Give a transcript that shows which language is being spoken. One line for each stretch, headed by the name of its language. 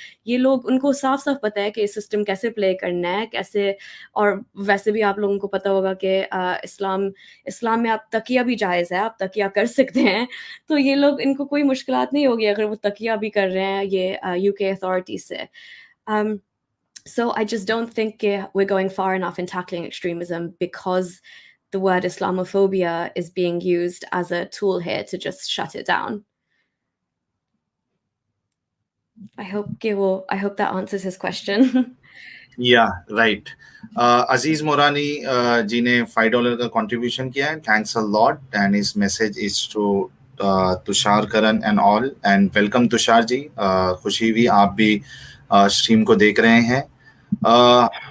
Hindi: ये लोग, उनको साफ-साफ पता है कि सिस्टम कैसे प्ले करना है, कैसे। और वैसे भी आप लोगों को पता होगा कि इस्लाम में आप तकिया भी जायज़ है, आप तकिया कर सकते हैं। तो ये लोग, इनको कोई मुश्किलात नहीं होगी अगर वो तकिया भी कर रहे हैं ये यूके अथॉरिटीज़ से।
English: Um, so I just don't think we're going far enough in tackling extremism, because the word Islamophobia is being used as a tool here to just shut it down. I hope that answers his question. Yeah right. Aziz Morani ji
Hindi: ने $5 का contribution किया है,
English: Thanks a lot, and his message is to Tushar Karan and all, and welcome Tushar ji.
Hindi: खुशी हुई आप भी stream को देख रहे हैं।